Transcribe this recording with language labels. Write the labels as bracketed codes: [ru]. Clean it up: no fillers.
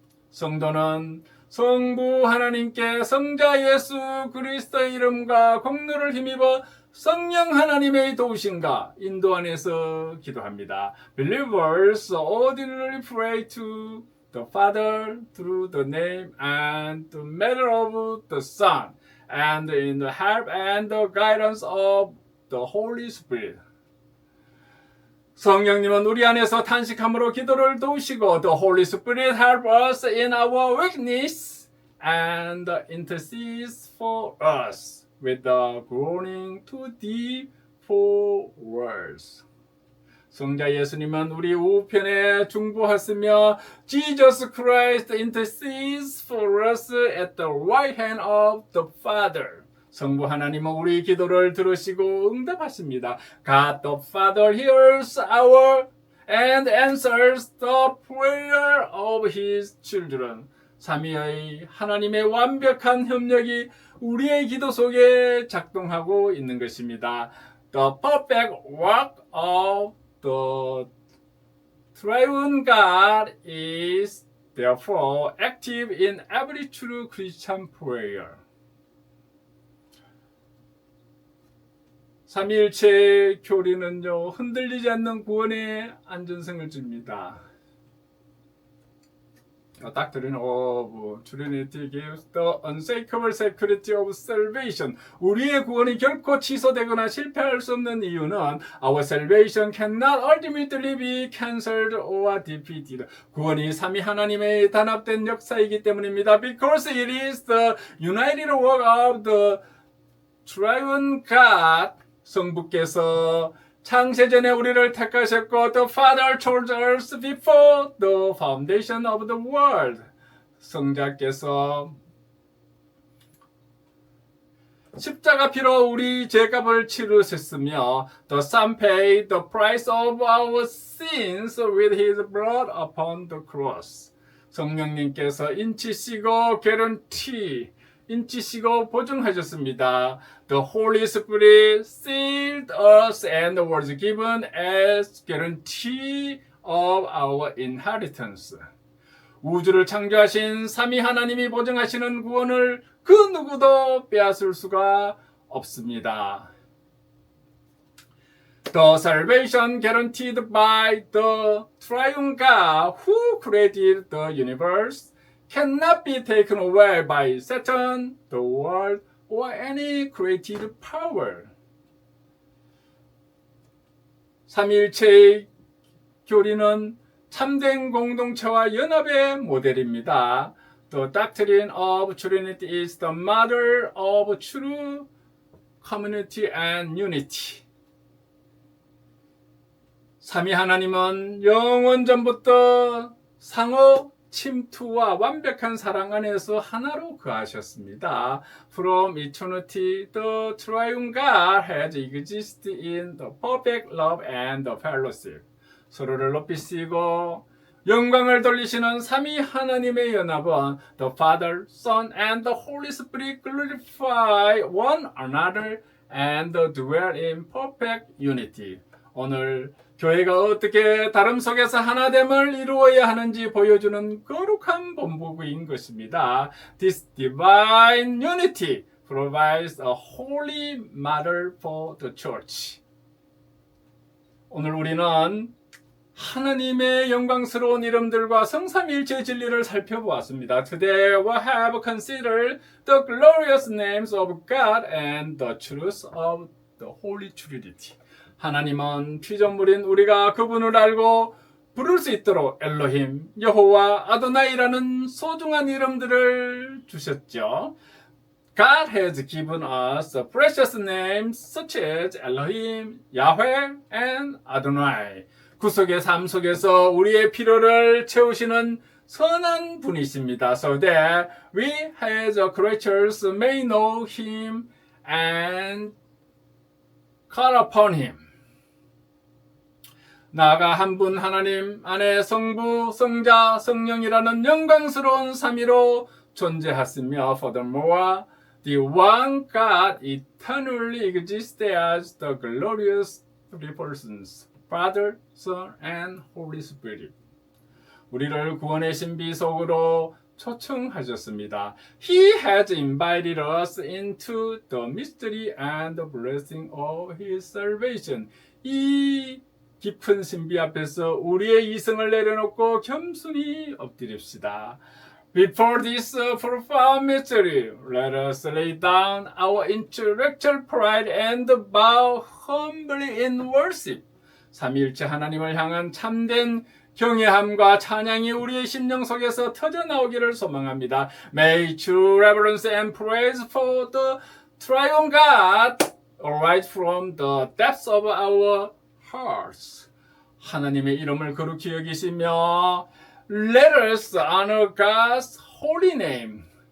[ko] 성도는 성부 하나님께 성자 예수 그리스도의 이름과 공로를 힘입어 성령 하나님의 도우심과 인도 안에서 기도합니다. [en] Believers ordinarily pray to the Father through the name and the matter of the Son, and in the help and the guidance of the Holy Spirit. [ko] 성령님은 우리 안에서 탄식함으로 기도를 도우시고 [en] The Holy Spirit help us in our weakness and intercedes for us with the groaning too deep for words. [ko] 성자 예수님은 우리 우편에 중보하시며 [en] Jesus Christ intercedes for us at the right hand of the Father. [ko] 성부 하나님은 우리 기도를 들으시고 응답하십니다. [en] God the Father hears our and answers the prayer of His children. [ko] 삼위의 하나님의 완벽한 협력이 우리의 기도 속에 작동하고 있는 것입니다. [en] The perfect work of the triune God is therefore active in every true Christian prayer. [ko] 삼위일체 교리는요, 흔들리지 않는 구원의 안전성을 줍니다. [en] The doctrine of Trinity gives the unshakable security of salvation. [ko] 우리의 구원이 결코 취소되거나 실패할 수 없는 이유는 [en] our salvation cannot ultimately be cancelled or defeated. [ko] 구원이 삼위 하나님의 단합된 역사이기 때문입니다. [en] Because it is the united work of the triune God. [ko] 성부께서 창세전에 우리를 택하셨고 [en] The Father chose us before the foundation of the world. [ko] 성자께서 십자가 피로 우리 죄값을 치르셨으며 [en] The Son paid the price of our sins with His blood upon the cross. [ko] 성령님께서 인치시고 인치시고 보증하셨습니다. [en] The Holy Spirit sealed us and was given as guarantee of our inheritance. [ko] 우주를 창조하신 삼위 하나님이 보증하시는 구원을 그 누구도 빼앗을 수가 없습니다. [en] The salvation guaranteed by the triune God who created the universe cannot be taken away by Satan, the world, or any created power. [ko] 삼위일체의 교리는 참된 공동체와 연합의 모델입니다. [en] The doctrine of Trinity is the mother of true community and unity. [ko] 삼위 하나님은 영원 전부터 상호 침투와 완벽한 사랑 안에서 하나로 거하셨습니다. [en] From eternity, the triune God has existed in the perfect love and the fellowship. [ko] 서로를 높이시고 영광을 돌리시는 삼위 하나님의 연합은 [en] The Father, Son, and the Holy Spirit glorify one another and dwell in perfect unity. [ko] 오늘 교회가 어떻게 다름 속에서 하나됨을 이루어야 하는지 보여주는 거룩한 본보기인 것입니다. [en] This divine unity provides a holy model for the church. [ko] 오늘 우리는 하나님의 영광스러운 이름들과 성삼위일체 진리를 살펴보았습니다. [en] Today we have considered the glorious names of God and the truth of the Holy Trinity. [ko] 하나님은 피조물인 우리가 그분을 알고 부를 수 있도록 엘로힘, 여호와, 아도나이라는 소중한 이름들을 주셨죠. [en] God has given us precious names such as Elohim, Yahweh, and Adonai. [ko] 구속의 삶 속에서 우리의 필요를 채우시는 선한 분이십니다. [en] So that we as creatures may know Him and call upon Him. [ko] 나아가 한 분 하나님 안에 성부, 성자, 성령이라는 영광스러운 삼위로 존재하시며 [en] furthermore, the one God eternally exists as the glorious three persons, Father, Son, and Holy Spirit. [ko] 우리를 구원의 신비 속으로 초청하셨습니다. [en] He has invited us into the mystery and the blessing of His salvation. [ko] 이 깊은 신비 앞에서 우리의 이성을 내려놓고 겸손히 엎드립시다. [en] Before this profound mystery, let us lay down our intellectual pride and bow humbly in worship. [ko] 삼위일체 하나님을 향한 참된 경외함과 찬양이 우리의 심령 속에서 터져나오기를 소망합니다. [en] May true reverence and praise for the triune God arise from the depths of our hearts. [ko] 하나님의 이름을 거룩히 여기시며 [en] Let us honor God's holy name.